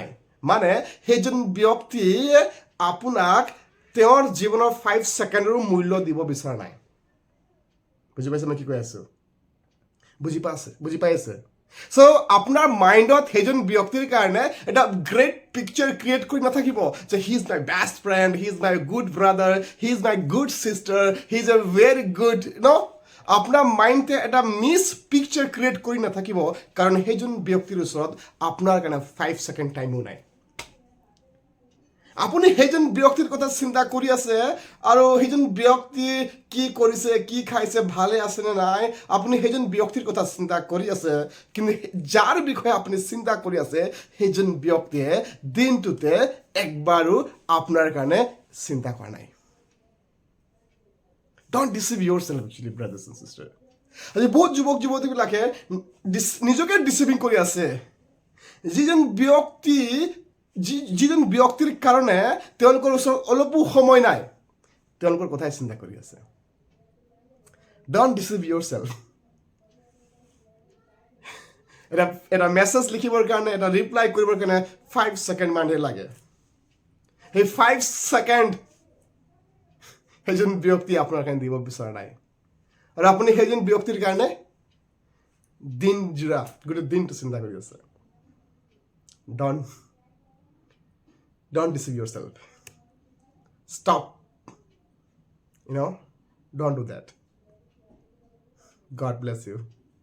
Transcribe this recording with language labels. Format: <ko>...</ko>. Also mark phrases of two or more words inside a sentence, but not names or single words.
<as>মানে সেইজন ব্যক্তিয়ে আপোনাক তেওঁৰ জীৱনৰ 5 ছেকেণ্ডৰো মূল্য দিব বিচৰা নাই। বুজি পাইছে মই কি কৈ আছোঁ? বুজি পাই আছে? চ' আপোনাৰ মাইণ্ডত সেইজন ব্যক্তিৰ কাৰণে এটা</as> <en>great picture create</en> <as>কৰি নাথাকিব যে</as> <en>he is my best friend, he is my good brother, he is my good sister, he is a very good n.</en> <as>আপোনাৰ মাইণ্ডে এটা</as> <en>miss picture create</en> <as>কৰি নাথাকিব, কাৰণ সেইজন ব্যক্তিৰ ওচৰত আপোনাৰ কাৰণে 5 ছেকেণ্ড টাইমো নাই। আপুনি সেইজন ব্যক্তিৰ কথা চিন্তা কৰি আছে আৰু সেইজন ব্যক্তি কি কৰিছে, কি খাইছে, ভালে আছে নে নাই, আপুনি সেইজন ব্যক্তিৰ কথা চিন্তা কৰি আছে, কিন্তু যাৰ বিষয়ে আপুনি চিন্তা কৰি আছে সেইজন ব্যক্তিয়ে দিনটোতে একবাৰো আপোনাৰ কাৰণে চিন্তা কৰা নাই।</as> <en>Don't deceive yourself actually, brothers and sisters.</en> <as>আজি বহুত যুৱক যুৱতীবিলাকে নিজকে ডিচিভিং কৰি আছে। যিজন ব্যক্তিৰ কাৰণে তেওঁলোকৰ ওচৰত অলপো সময় নাই, তেওঁলোকৰ কথাই চিন্তা কৰি আছে।</as> <en>Don't deceive yourself.</en> <as>এটা মেছেজ লিখিবৰ কাৰণে, এটা ৰিপ্লাই কৰিবৰ কাৰণে 5 ছেকেণ্ড মানহে লাগে। সেই 5 ছেকেণ্ড সেইজন ব্যক্তি আপোনাৰ কাৰণে দিব বিচৰা নাই, আৰু আপুনি সেইজন ব্যক্তিৰ কাৰণে দিনজোৰা গোটেই দিনটো চিন্তা কৰি আছে।</as> <en>Don't deceive yourself. Stop. Don't do that. God bless you.</en>